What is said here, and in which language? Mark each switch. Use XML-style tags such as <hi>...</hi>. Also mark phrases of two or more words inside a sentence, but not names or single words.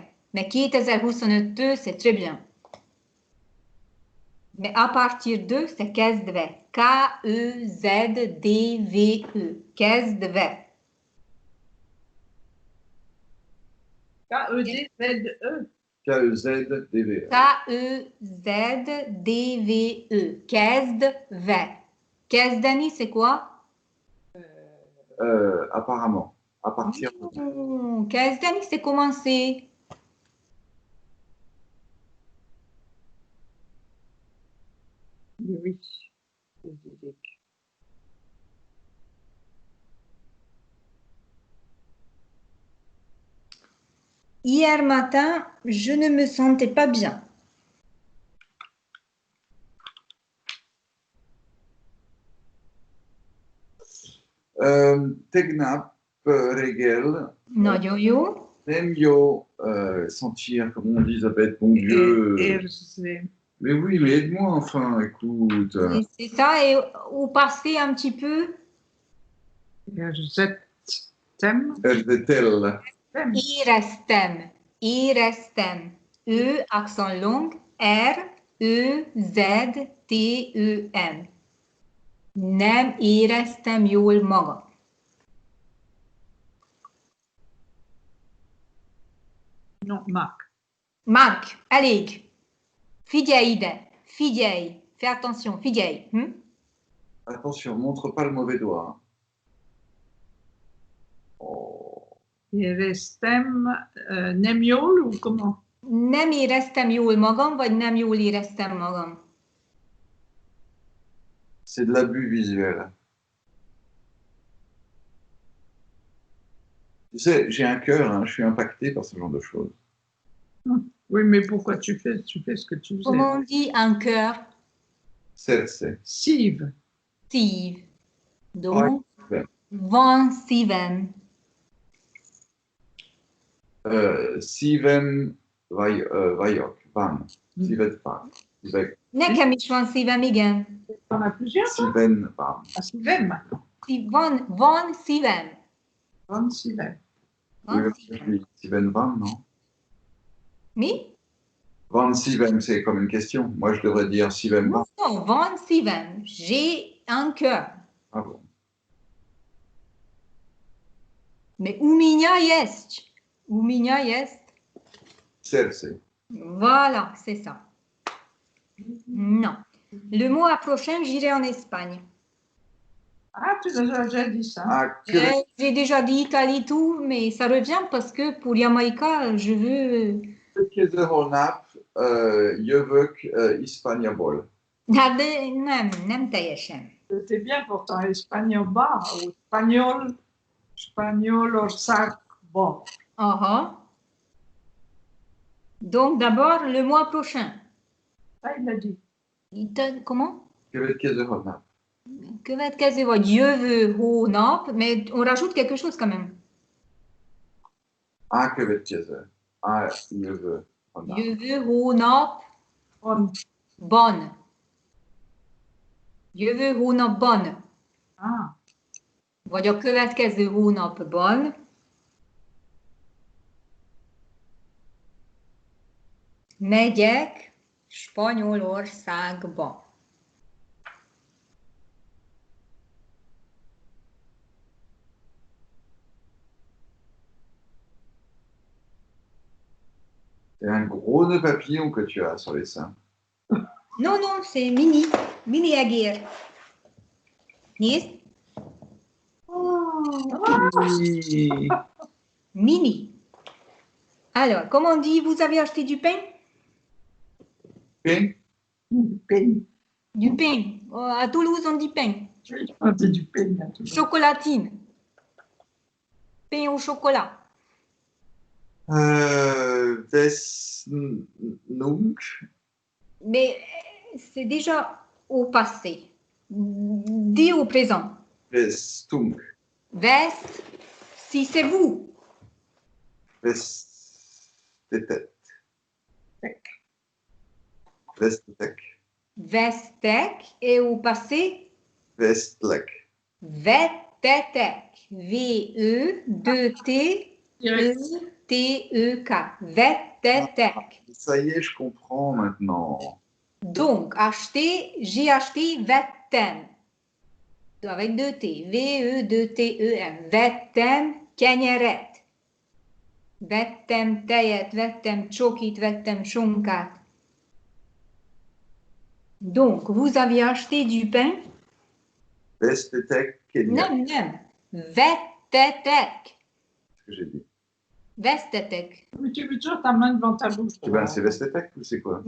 <fr>Mais 2022 c'est très bien. Mais à partir de, c'est kezdve.</fr> <hu>K-E-Z-D-V-E. Kezdve. K-E-D-Z-E. K-E-Z-D-V-E. K-E-Z-D-V-E. Kezdve. Kezdeni,</hu> <fr>c'est quoi? Apparemment. À partir de. Kezdeni, c'est commencer. Oui. Hier matin, je ne me sentais pas bien.</fr> <hu>Tegnap, Regel. Nagyon. Nem jó</hu> <fr>sentir, comme on dit, Isabelle, bon Dieu. Mais oui, mais aide-moi enfin, écoute. Oui, c'est ça, et au passé un petit peu.</fr> <hu>Érzettem. Erdetel. Éreztem. Éreztem.</hu> <fr>E, accent long. R, E, Z, T, E, M.</fr> <hu>Nem éreztem jól magam.</hu> <fr>Non, Marc. Marc,</fr> <hu>elég. Figyelj ide. Figyelj.</hu> <fr>Fais attention. Figyelj. Attention, montre pas le mauvais doigt. Oh.</fr> <hu>Éreztem nem jól,</hu> <fr>ou comment?</fr> <hu>Nem éreztem jól magam, vagy nem jól éreztem magam?</hu> <fr>C'est de l'abus visuel. Tu sais, j'ai un cœur, hein, je suis impacté par ce genre de choses. Oui, mais pourquoi tu fais ce que tu faisais? Comment on dit un cœur? C'est.</fr> <hu>Sive. Szív. Donc,</hu> <fr>Ouais.</fr> <hu>van szívem. Szívem vagyok, van. Szíved van. Nekem is van szívem, igen.</hu> <fr>On a plusieurs?</fr> <hu>Szíven van. Ah, Sivem. Van szívem. Van Sivem. Van szívem. Szíven van, non? Mi? Van szívem,</hu> <fr>c'est comme une question. Moi, je devrais dire</fr> <hu>szívem van.</hu> <fr>Non,</fr> <hu>van szívem.</hu> <fr>J'ai un cœur. Ah bon. Mais</fr> <pl>u minia jest. U minia jest.</pl> <fr>C'est. Voilà, c'est ça. Non. Le mois prochain, j'irai en Espagne. Ah, tu as déjà dit ça. Ah, J'ai déjà dit Italie, tout, mais ça revient parce que pour Jamaïca, je veux...</fr> <hu>Kézerolnap, jövök Hispaniabol. Nem teljesen.</hu> <fr>C'était bien pourtant, espagnol bas, ou espagnol orsac bon. Donc d'abord, le mois prochain. Ça, il l'a dit. Comment?</fr> <hu>Kézerolnap. Következő, jövő hónap,</hu> <fr>mais on rajoute quelque chose quand même.</fr> <hu>Ah, következő. Ah, jövő. Jövő hónap. Bon. Jövő hónapban. Ah. Vagy a következő hónapban. Megyek Spanyolországba.</hu> <fr>C'est un gros nœud papillon que tu as sur les seins. Non, non, c'est mini.</fr> <hu>Mini egér. Nézd.</hu> <fr>Oui. Mini. Alors, comment on dit, vous avez acheté du pain? Pain? Pain. Du pain. À Toulouse, on dit pain. On dit du pain à Toulouse. Chocolatine. Pain au chocolat.</fr> <hu>Vesnung.</hu> <fr>Mais c'est déjà au passé. Dis au présent.</fr> <hu>Vestung.</hu> <fr>Vest. si c'est vous.</fr> <hu>Vestetek. Tek. Vestetek.</hu> <fr>Vestek et au passé,</fr> <hu>Vestlek. Vettetek. V-E-2-T-E-T-E-K. Vettetek.</hu> <fr>Ça y est, je comprends maintenant. Donc, acheter, j'ai acheté Vetten. Avec 2T. V-E-2-T-E-M.</fr> <hu>Vettem kenyeret. Vettem tejet, vettem csokit, vettem sonkát.</hu> <fr>Donc, vous avez acheté du pain?</fr> <hu>Vestetek, Kenya. Nem, nem. Vettetek.</hu> <fr>C'est ce que j'ai dit.</fr> <hu>Vestetek.</hu> <fr>Mais tu veux toujours ta main devant ta bouche. Eh ben, c'est Vestetek ou c'est quoi?</fr>